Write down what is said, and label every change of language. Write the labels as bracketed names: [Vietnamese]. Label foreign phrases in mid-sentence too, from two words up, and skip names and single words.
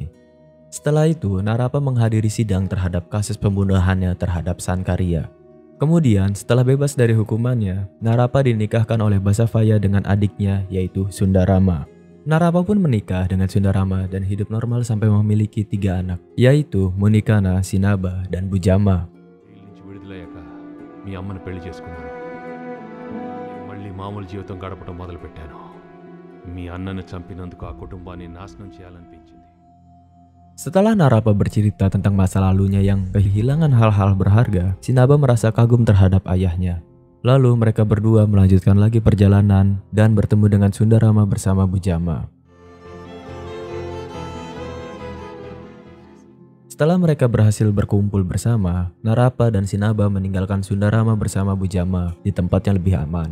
[Indonesian] Setelah itu, Narapa menghadiri sidang terhadap kasus pembunuhannya terhadap Sankaria. Kemudian, setelah bebas dari hukumannya, Narapa dinikahkan oleh Basavaya dengan adiknya yaitu Sundarama. Narapa pun menikah dengan Sundarama dan hidup normal sampai memiliki 3 anak, yaitu Munikana, Sinaba, dan Bujama. [Telugu] మీ అమ్మని పెళ్లి చేసుకున్నాను. మళ్ళీ మామూలు జీవితం గడపడం మొదలుపెట్టాను. మీ అన్నను చంపినందుకు ఆ కుటుంబాన్ని నాశనం చేయాలనిపించింది. [Indonesian] Setelah Narapa bercerita tentang masa lalunya yang kehilangan hal-hal berharga, Sinaba merasa kagum terhadap ayahnya. Lalu mereka berdua melanjutkan lagi perjalanan dan bertemu dengan Sundarama bersama Bujama. Setelah mereka berhasil berkumpul bersama, Narapa dan Sinaba meninggalkan Sundarama bersama Bujama di tempat yang lebih aman.